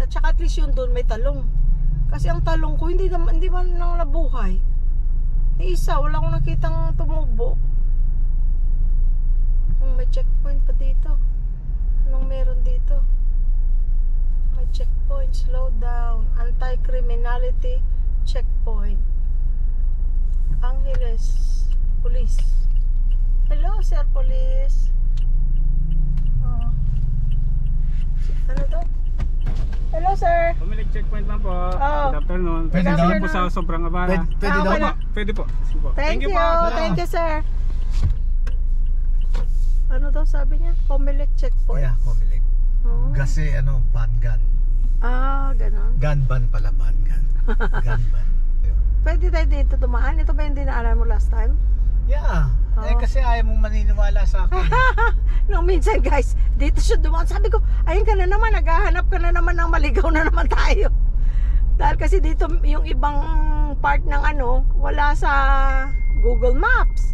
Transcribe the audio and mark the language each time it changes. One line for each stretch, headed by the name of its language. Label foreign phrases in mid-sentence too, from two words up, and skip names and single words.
Filipino: At saka
English: at least
Filipino: yun doon may talong. Kasi ang talong ko hindi man nang nabuhay. Isa, wala akong nakitang tumubo. May checkpoint pa dito. Anong meron dito? May checkpoint,
English: slow down, anti-criminality checkpoint. Angeles Police. Hello, Sir Police.
Filipino: Ano to?
English: Hello, sir.
Filipino: Pumilig checkpoint lang po. Oh.
English: Good afternoon.
Filipino: Pwede Pwede daw? po sa sobrang abala. Pwede daw okay ba? na. Pwede po. Sige po.
English: Thank you.
Filipino: po.
English: Thank you,
Filipino: sir. Ano daw sabi niya? Comelec checkpoint.
English: Yeah, Comelec. Oh.
Filipino: Kasi ban gun. Ah, ganon. Gun ban pala, ban. Gun ban. Ayun. Pwede tayo dito dumaan. Ito ba yung dinaanan mo
English: last time? Yeah. Eh
Filipino: Oo. kasi ayaw mong maniniwala sa akin. Nung minsan guys, dito siya dumaan. Sabi ko, ayun ka na naman, naghahanap ka na naman ng maligaw na naman tayo. Dahil kasi dito yung ibang part ng ano, wala sa Google Maps.